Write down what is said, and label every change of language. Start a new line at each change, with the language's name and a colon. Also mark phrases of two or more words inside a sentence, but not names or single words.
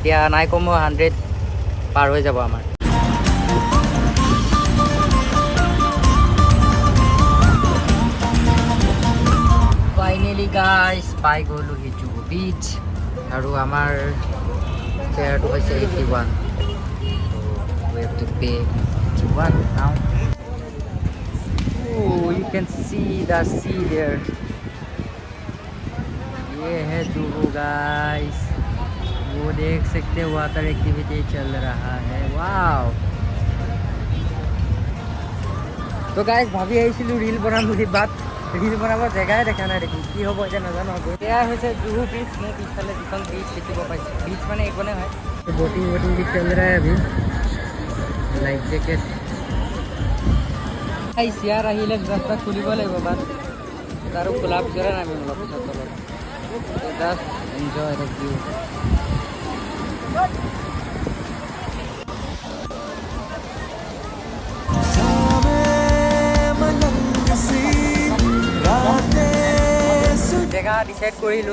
Assamese: এতিয়া নাই কমেও 100 পাৰ হৈ যাব আমাৰ।
English: finally guys
Assamese: পাই গ'লোহি জুহু বিচ। আৰু আমাৰ ফেয়াৰটো হৈছে 81।
English: We have to pay 81 now. Oh, you can see the sea there.
Hindi: ये है जुहू गाइस। वो देख सकते हैं
English: water activity
Hindi: चल रहा है।
Assamese: वाव। तो गाइस ভাবি আহিছিলোঁ ৰীল বনাম বুলি, বাট ৰীল বনাবৰ জেগাই দেখা নাই দেখোন। কি হ'ব এতিয়া নাজানো। এয়া হৈছে জুহু বিচ। মোৰ পিছফালে যিখন বিচ দেখিব পাইছে, বিচ মানে একোনে হয়।
Hindi: बोटिंग भी चल रहा है अभी। लाइफ जैकेट यार
Assamese: আহিলে ৰাস্তা খুলিব লাগিব, বাট তাৰো খোলা পিছৰে নামিম অলপ পিছত তলত।
English: just enjoy the view.
Assamese: জেগা ডিচাইড কৰিলোঁ।